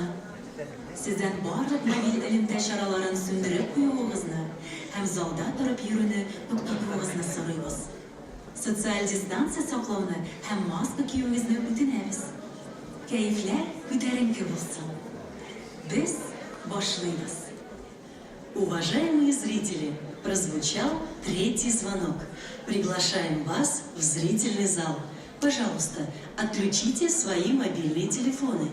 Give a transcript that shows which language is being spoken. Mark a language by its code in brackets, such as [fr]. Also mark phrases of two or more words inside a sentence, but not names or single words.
[tt] Сездән барлык мобиль элемтә чараларын сүндереп куюыгызны һәм залда торып йөрүне туктатуыгызны сорыйбыз. Социаль дистанция саклауны һәм маска киюегезне үтенәбез. Кәефләр күтәренке булсын. Без башлыйбыз. [ru] Уважаемые зрители, прозвучал третий звонок. Приглашаем вас в зрительный зал. Пожалуйста, отключите свои мобильные телефоны.